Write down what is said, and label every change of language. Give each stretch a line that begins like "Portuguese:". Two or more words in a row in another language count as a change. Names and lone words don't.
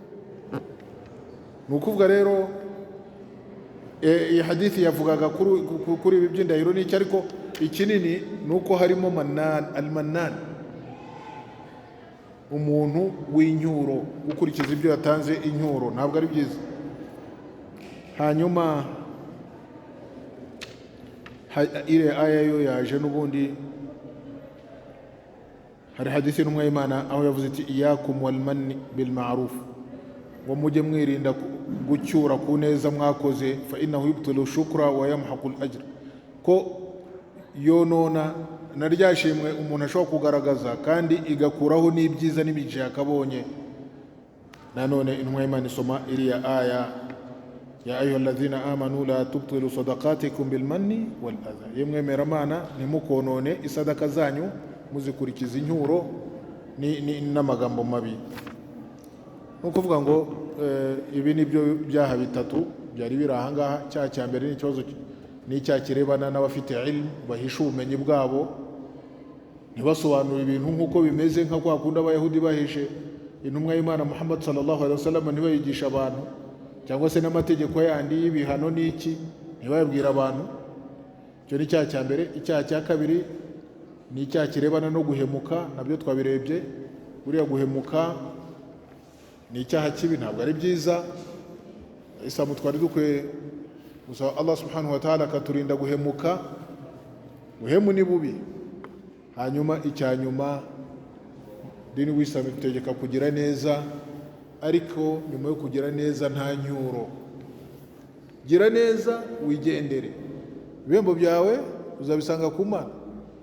Kinyarwanda: Ni ukuvuga rero iyi hadithi yavugaga kuri ibi by'indahiro n'iki, ariko ikinini ni uko harimo al-mannan, umuntu w'inyuro ukurikiza ibyo yatanze inyuro, ntabwo ari byiza. Hanyuma ile aya yo yaje n'ubundi, hari hadithi n'umwe y'Imana aho yavuze iti
Arabic: إياكم والمن بالمعروف,
Kinyarwanda: ngo mujye mwirinda gucyura ku neza mwakoze,
Arabic: فإنه يبطل الشكر ويمحق الأجر,
Kinyarwanda: ko yonona na ryashimwe umuntu ashobora kugaragaza kandi igakuraho n'ibyiza n'imigisha yakabonye. Nanone intumwa y'Imana isoma iriya aya
Arabic: يا أيها الذين آمنوا لا تبطلوا صدقاتكم بالمن والأذى,
Kinyarwanda: yemwemera Mana ntimukonone isadaka zanyu muzikurikiza inyuro n'amagambo mabi. Nukuvuga ngo ibi nibyo byaha bitatu byari biri aha ngaha. Cyaha cya mbere ni ikibazo n'icyaha kirebana n'abafite ilmu bahisha ubumenyi bwabo, ntibasobanura ibintu nk'uko bimeze, nka kwa kundi Abayahudi bahishe intumwa y'Imana Muhammad
Arabic: صلى الله عليه وسلم,
Kinyarwanda: ntibayigisha abantu, cyangwa se n'amategeko yandi y'ibihano n'iki ntibayabwira abantu. Icyo ni icyaha cya mbere. Icyaha cya kabiri ni icyaha kirebana no guhemuka, nabyo twabirebye. Buriya guhemuka ni icyaha kibi, ntabwo ari byiza. Isamu twari dukwiye gusa
Arabic: الله سبحانه وتعالى
Kinyarwanda: akaturinda guhemuka. Guhemu ni bubi. Hanyuma icyanyuma, dini w'Islam itegeka kugira neza, ariko nyuma yo kugira neza nta nyuro. Gira neza wigendere, ibihembo byawe uzabisanga ku Mana.